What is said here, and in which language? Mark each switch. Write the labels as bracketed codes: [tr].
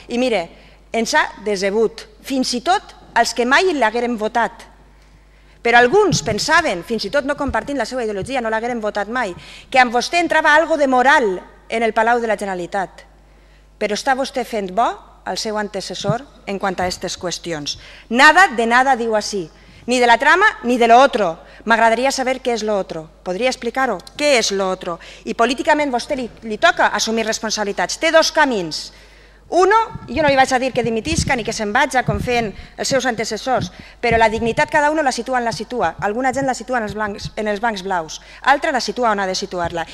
[ca] I mire, ens ha decebut, fins i tot els que mai l'hagueren votat. Però alguns pensaven, fins i tot no compartint la seva ideologia, no l'hagueren votat mai, que amb vostè entrava algo de moral en el Palau de la Generalitat. Però està vostè fent bo al seu antecessor en quant a aquestes qüestions. [es] Nada de nada [ca] diu així, [es] ni de la trama ni de lo otro. [ca] M'agradaria saber què és [es] lo otro. [ca] Podria explicar-ho? Què és [es] lo otro? [ca] I políticament vostè li toca assumir responsabilitats. Té dos camins. Uno, jo no li vaig a dir que dimitisca ni que se'n vaja com feien els seus antecessors, però la dignitat cada un la situa on la situa. Alguna gent la situa en els bancs blaus, altra la situa on ha de situar-la.